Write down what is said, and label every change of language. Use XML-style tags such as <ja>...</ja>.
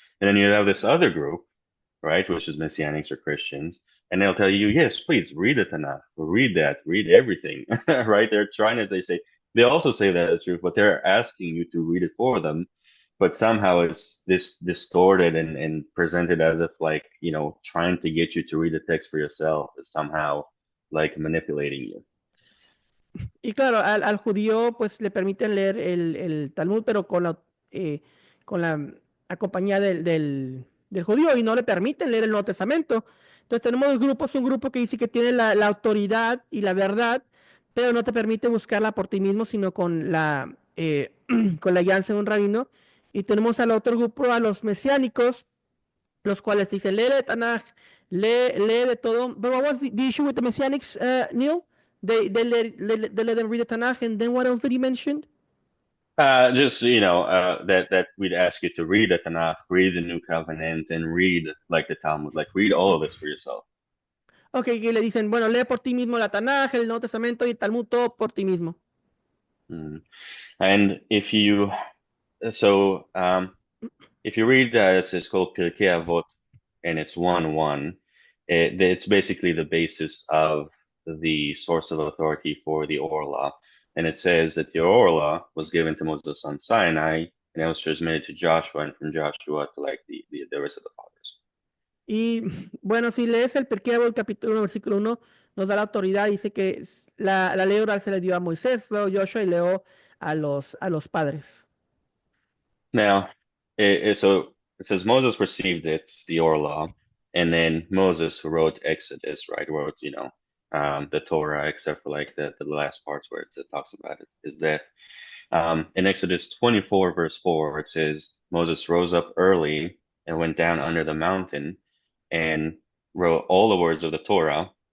<en>And then you have this other group, right, which is Messianics or Christians, and they'll tell you, yes, please read the Tanakh, read that, read everything, right? They say, they also say that the truth, but they're asking you to read it for them. But somehow it's this distorted and presented as if like, trying to get you to read the text for yourself is somehow like manipulating you.</en> <es>Y claro, al judío pues le permiten leer el Talmud, pero con la compañía del judío y no le permiten leer el Nuevo Testamento. Entonces tenemos dos grupos, un grupo que dice que tiene la autoridad y la verdad, pero no te permite buscarla por ti mismo, sino con con la guianza de un rabino. Y tenemos al otro grupo, a los mesiánicos, los cuales dicen, lee de Tanaj, lee de todo.</es> <en>But what was the issue with the Messianics, Neil? They let them read the Tanakh, and then what else did he mention? Just that we'd ask you to read the Tanakh, read the New Covenant, and read like the Talmud, like read all of this for yourself.</en> <es>Ok, que le dicen, bueno, lee por ti mismo la Tanakh, el Nuevo Testamento y el Talmud, todo por ti mismo. Mm.</es> <en>And so if you read it's called Pirkei Avot, and it's 1:1. It's basically the basis of the source of authority for the oral law. And it says that the oral law was given to Moses on Sinai, and it was transmitted to Joshua, and from Joshua to like the rest of the fathers.</en> <es>Y bueno, si lees el Pirkei Avot, capítulo 1, versículo 1, nos da la autoridad, dice que la ley oral se le dio a Moisés, luego Joshua y luego a los padres.</es> <en>Now, so it says Moses received it, the oral law, and then Moses who wrote Exodus, right? Wrote, the Torah, except for like the last parts where it talks about it, is that in Exodus 24, verse 4, it says, Moses rose up early and went down under the mountain and wrote all the words of the Torah.</en>